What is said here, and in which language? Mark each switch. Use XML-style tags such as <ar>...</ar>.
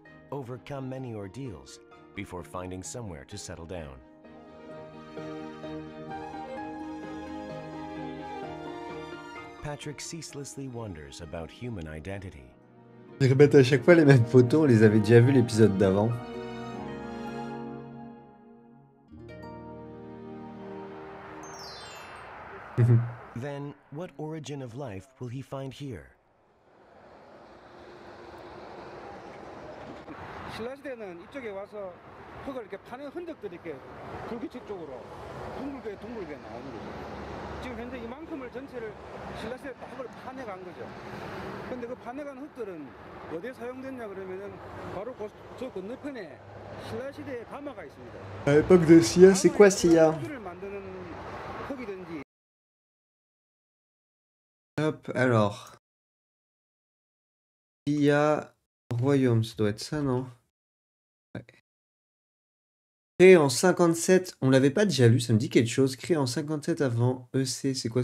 <en>overcome many ordeals before finding somewhere to settle down. Patrick ceaselessly wonders about human identity.</en> <fr>Ils remettent à chaque fois les mêmes photos, on les avait déjà vus l'épisode d'avant.</fr> <en>Then, what origin of life will he find here?</en> <ko>신라시대는 이쪽에 와서 흙을 이렇게 파낸 흔적들이 이렇게 불규칙 쪽으로 둥글게 나오는 거죠. 지금 현재 이만큼을 전체를 신라시대 다 흙을 파내간 거죠. 근데 그 파내간 흙들은 어디에 사용됐냐 그러면은 바로 저 건너편에 신라시대의 가마가 있습니다.</ko> <fr>À l'époque de Sia, c'est quoi Sia?</fr> <ko>흙을 만드는 흙이든지.</ko> <fr>Hop, alors. Sia Royaume, ça doit être ça, non? Ouais. Créé en 57, on l'avait pas déjà vu, ça me dit quelque chose. Créé en 57 avant EC, c'est quoi?</fr>